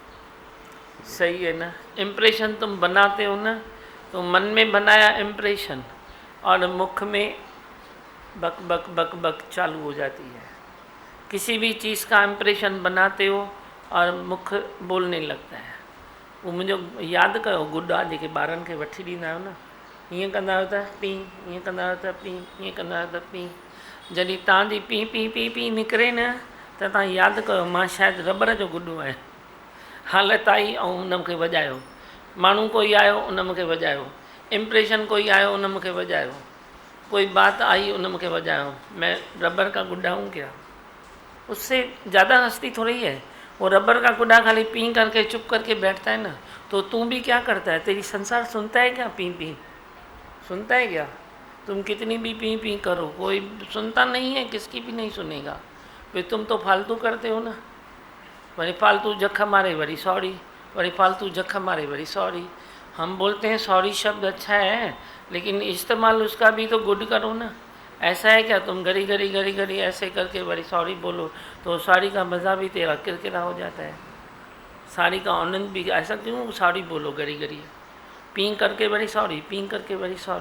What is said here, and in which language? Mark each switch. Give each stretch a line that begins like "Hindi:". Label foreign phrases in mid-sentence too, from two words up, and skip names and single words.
Hindi: सही है ना? इम्प्रेशन तुम बनाते हो ना, तो मन में बनाया इम्प्रेशन और मुख में बक बक बक बक चालू हो जाती है। किसी भी चीज़ का इम्प्रेशन बनाते हो और मुख बोलने लगता है। वो मुझे
Sindhi: यादि कयो, गुॾा जेके ॿारनि खे वठी ॾींदा आहियो न, हीअं कंदा आहियो त पी, हीअं कंदा आहियो त पी, हीअं कंदा आहियो त पी। जॾहिं तव्हांजी पी पी पी पी निकिरे न, त तव्हां यादि कयो मां शायदि रॿर जो गुॾो आहियां। हालत आई ऐं उन खे वॼायो, माण्हू कोई आयो उन मूंखे वॼायो, इम्प्रेशन कोई आयो उन मूंखे वॼायो, कोई बात आई उन मूंखे वॼायो।
Hindi: मैं रबर का गुड्डा हूँ क्या? उससे ज़्यादा हस्ती थोड़ी है। वो रबर का गुड्डा खाली पी करके चुप करके बैठता है ना, तो तू भी क्या करता है? तेरी संसार सुनता है क्या? पी पी सुनता है क्या? तुम कितनी भी पी पी करो, कोई सुनता नहीं है, किसकी भी नहीं सुनेगा। फिर तुम तो फालतू करते हो ना,
Sindhi: वरी फालतू जख मारे वरी सॉरी, वरी फालतू जख मारे वरी सॉरी।
Hindi: हम बोलते हैं सॉरी शब्द अच्छा है, लेकिन इस्तेमाल उसका भी तो गुड करो ना। ऐसा है क्या तुम गरी गरी गरी गरी ऐसे करके बड़ी सॉरी बोलो, तो सॉरी का मज़ा भी तेरा किरकिरा हो जाता है, सॉरी का आनंद भी। ऐसा क्यों सॉरी बोलो गरी गरी, पी करके बड़ी सॉरी, पी करके बड़ी सॉरी।